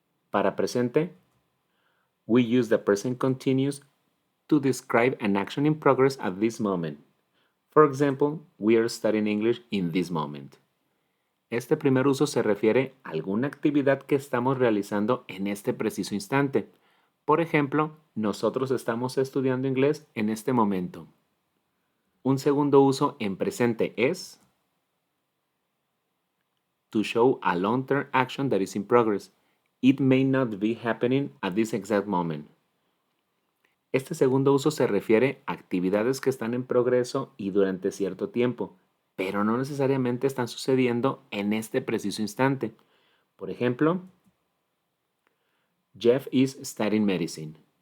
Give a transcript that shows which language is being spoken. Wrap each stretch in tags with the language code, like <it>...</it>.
<es>Para presente,</es> <en>we use the present continuous to describe an action in progress at this moment. For example, we are studying English in this moment.</en> <es>Este primer uso se refiere a alguna actividad que estamos realizando en este preciso instante. Por ejemplo, nosotros estamos estudiando inglés en este momento. Un segundo uso en presente es</es> <en>to show a long-term action that is in progress. It may not be happening at this exact moment.</en> <es>Este segundo uso se refiere a actividades que están en progreso y durante cierto tiempo, pero no necesariamente están sucediendo en este preciso instante. Por ejemplo,</es> <en>Jeff is studying medicine.</en>